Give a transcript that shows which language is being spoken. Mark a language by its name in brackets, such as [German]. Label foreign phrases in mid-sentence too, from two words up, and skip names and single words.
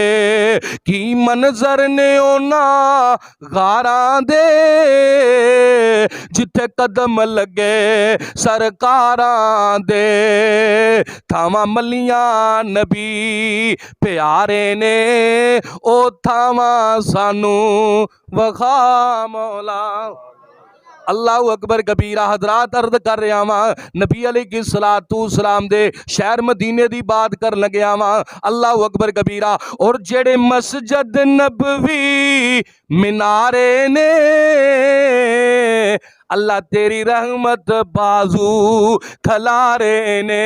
[Punjabi] کی منظر نے اوہناں غاراں دے جتھے قدم لگے سرکاراں دے. تھاواں ملیاں نبی پیارے نے او تھاواں سانوں وکھا مولا. [Arabic] الله أكبر كبيرا. [Punjabi] حضرات ارض کر رہا واں، نبی علیہ السلام دے شہر مدینے دی بات کر لگیا واں. [Arabic] الله أكبر كبيرا. [Punjabi] اور جیہڑے مسجد نبوی مینارے نے اللہ تیری رحمت باجو کھلارے نے.